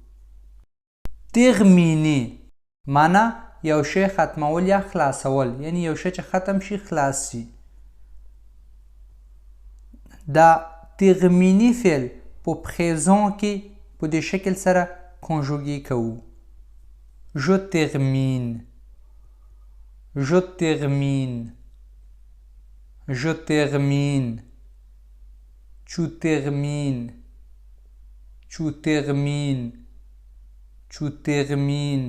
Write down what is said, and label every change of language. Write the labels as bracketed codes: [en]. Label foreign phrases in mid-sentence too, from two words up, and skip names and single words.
[ps] ترمینی معنا یو شی ختمول یا خلاصول، یعنی یو شی چې ختم شي خلاص شي. دا ترمینی فعل په پریزون کې په دې شکل سره کنجوګي کوو. [fr] Je termine. Je termine. Je termine. Tu termines. Tu termines. Tu termines.